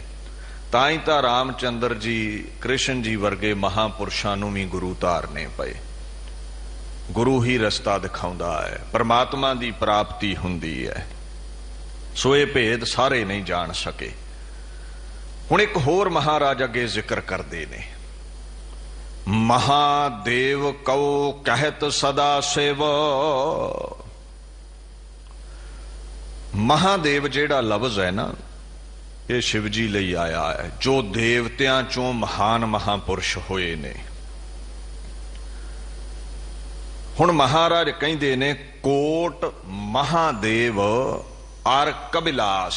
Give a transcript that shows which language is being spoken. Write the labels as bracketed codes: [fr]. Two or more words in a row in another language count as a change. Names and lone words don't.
[pa] ਤਾਈ ਤਾਂ ਰਾਮਚੰਦਰ ਜੀ, ਕ੍ਰਿਸ਼ਨ ਜੀ ਵਰਗੇ ਮਹਾਂਪੁਰਖਾਂ ਨੂੰ ਭੀ ਗੁਰੂ ਧਾਰਨੇ ਪਏ। ਗੁਰੂ ਹੀ ਰਸਤਾ ਦਿਖਾਉਂਦਾ ਹੈ, ਪਰਮਾਤਮਾ ਦੀ ਪ੍ਰਾਪਤੀ ਹੁੰਦੀ ਹੈ। ਸੋ ਯੇ ਭੇਦ ਸਾਰੇ ਨਹੀਂ ਜਾਨ ਸਕੇ। ਹੁਣ ਏਕ ਹੋਰ ਮਹਾਰਾਜ ਅਗੇ ਜ਼ਿਕਰ ਕਰਦੇ ਨੇ, ਮਹਾਦੇਵ ਕਉ ਕਹਤ ਸਦਾ ਸ਼ਿਵ। ਮਹਾਦੇਵ ਜੇੜ੍ਹਾ ਲਫ਼ਜ਼ ਹੈ ਨਾ, ਯੇ ਸ਼ਿਵ ਜੀ ਲਈ ਆਇਆ ਹੈ, ਜੋ ਦੇਵਤਿਆਂ ਚੋਂ ਮਹਾਨ ਮਹਾਂਪੁਰਖ ਹੋਏ ਨੇ। ਹੁਣ ਮਹਾਰਾਜ ਕਹਿੰਦੇ ਨੇ ਕੋਟ ਮਹਾਦੇਵ ਅਰ ਕਬਿਲਾਸ।